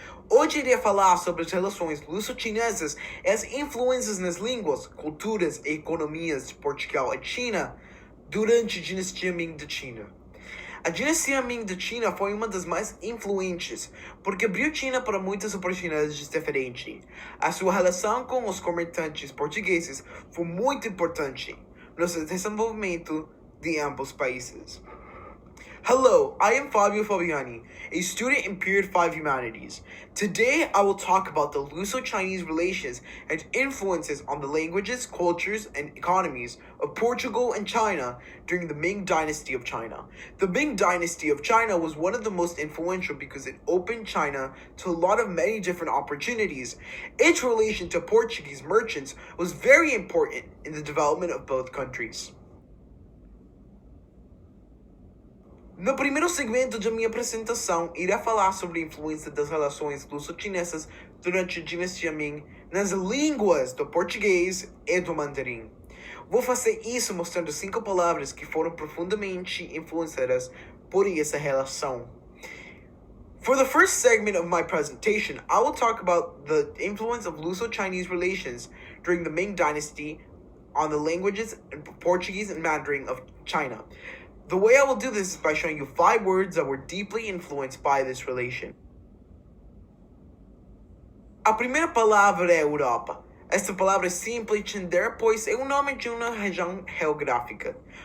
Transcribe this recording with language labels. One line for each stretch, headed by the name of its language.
Portuguese: Hoje irei falar sobre as relações luso-chinesas e as influências nas línguas, culturas e economias de Portugal e China durante a dinastia Ming da China. A dinastia Ming da China foi uma das mais influentes, porque abriu China para muitas oportunidades diferentes. A sua relação com os comerciantes portugueses foi muito importante no desenvolvimento de ambos países.
English: Hello, I am Fabio Fabiani, a student in Period 5 Humanities. Today I will talk about the Luso-Chinese relations and influences on the languages, cultures, and economies of Portugal and China during the Ming Dynasty of China. The Ming Dynasty of China was one of the most influential because it opened China to a lot of many different opportunities. Its relation to Portuguese merchants was very important in the development of both countries.
Portuguese: No primeiro segmento de minha apresentação, irei falar sobre a influência das relações luso-chinesas durante a dinastia Ming nas línguas do português e do mandarim. Vou fazer isso mostrando 5 palavras que foram profundamente influenciadas por essa relação.
English: For the first segment of my presentation, I will talk about the influence of Luso-Chinese relations during the Ming Dynasty on the languages in Portuguese and Mandarin of China. The way I will do this is by showing you 5 words that were deeply influenced by this relation.
Portuguese: A primeira palavra é Europa. Esta palavra é simples de entender, pois é o nome de uma região geográfica.